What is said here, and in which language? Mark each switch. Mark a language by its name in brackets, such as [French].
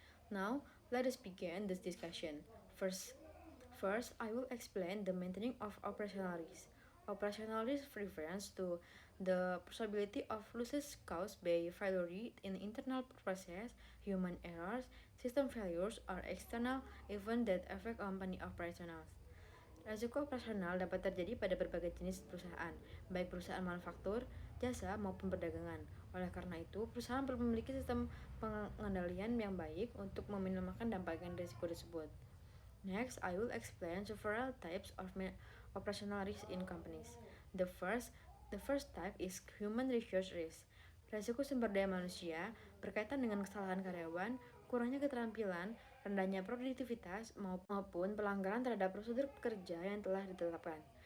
[English] Now, let us begin this discussion. First, I will explain the maintaining of operational risk. Operational risk refers to the possibility of losses caused by failure in internal process, human errors, system failures, or external events that affect company operations. [Indonesian] Risiko operasional dapat terjadi pada berbagai jenis perusahaan, baik perusahaan manufaktur, jasa, maupun perdagangan. Oleh karena itu, perusahaan perlu memiliki sistem pengendalian yang baik untuk meminimalkan dampak risiko tersebut. [English] Next, I will explain several types of operational risk in companies. The first type is human resource risk. [Indonesian] Risiko sumber daya manusia berkaitan dengan kesalahan karyawan, kurangnya keterampilan, rendahnya produktivitas, maupun pelanggaran terhadap prosedur kerja yang telah ditetapkan.